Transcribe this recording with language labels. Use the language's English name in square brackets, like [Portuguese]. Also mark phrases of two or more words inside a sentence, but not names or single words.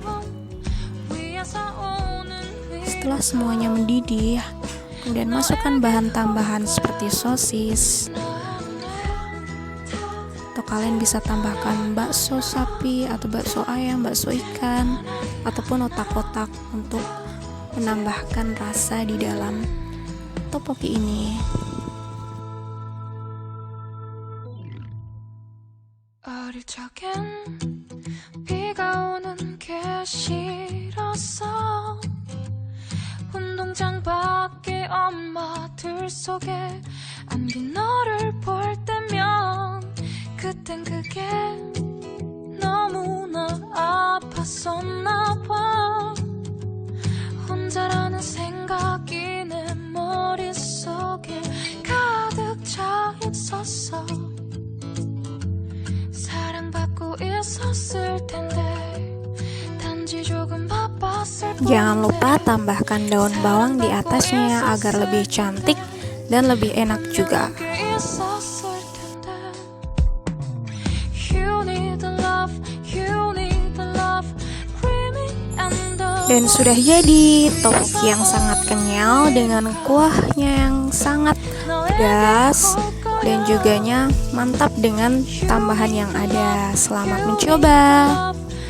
[Indonesian] Setelah semuanya mendidih, kemudian masukkan bahan tambahan seperti sosis. Atau kalian bisa tambahkan bakso sapi atau bakso ayam, bakso ikan, ataupun otak-otak untuk menambahkan rasa di dalam topoki ini. [Korean] 어릴 적엔 비가 오는 게 싫었어. 운동장 밖에 엄마들 속에 안긴 너를 볼 때면 그땐 그게 너무나 아팠었나 봐. 혼자라는 생각이 내 머릿속에 가득 차 있었어. 사랑받고 있었을 텐데 단지 조금 바빴을 뿐. [Indonesian] Jangan lupa tambahkan daun bawang di atasnya agar lebih cantik dan lebih enak juga. [Korean] 있었을 텐데. [English] You need the love, you need the love, creamy and the [Indonesian] Dan sudah jadi tteokbokki yang sangat kenyal dengan kuahnya yang sangat pedas dan juganya mantap dengan tambahan yang ada. Selamat mencoba.